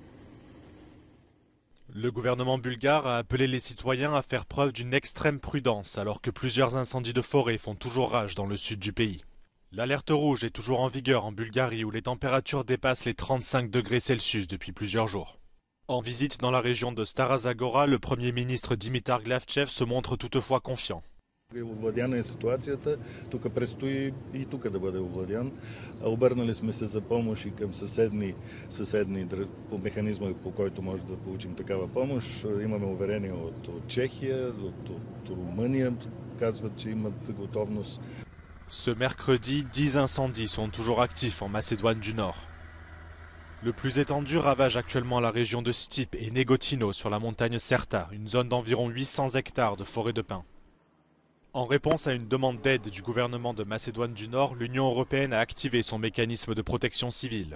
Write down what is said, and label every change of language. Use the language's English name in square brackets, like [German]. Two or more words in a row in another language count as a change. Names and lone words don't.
[French] Le gouvernement bulgare a appelé les citoyens à faire preuve d'une extrême prudence alors que plusieurs incendies de forêt font toujours rage dans le sud du pays. L'alerte rouge est toujours en vigueur en Bulgarie où les températures dépassent les 35 degrés Celsius depuis plusieurs jours. En visite dans la région de Stara Zagora, le Premier ministre Dimitar Glавчев se montre toutefois confiant. [Bulgarian] Овладяна е ситуацията, тук предстои и тук да бъде овладян. Обърнали сме се за помощ и към съседни по механизма, по който може да получим такава помощ. Имаме уверение от Чехия, от Румъния, казват, че имат готовност. [French] Ce mercredi, 10 incendies sont toujours actifs en Macédoine du Nord. Le plus étendu ravage actuellement la région de Stip et Negotino sur la montagne Serta, une zone d'environ 800 hectares de forêt de pin. En réponse à une demande d'aide du gouvernement de Macédoine du Nord, l'Union européenne a activé son mécanisme de protection civile.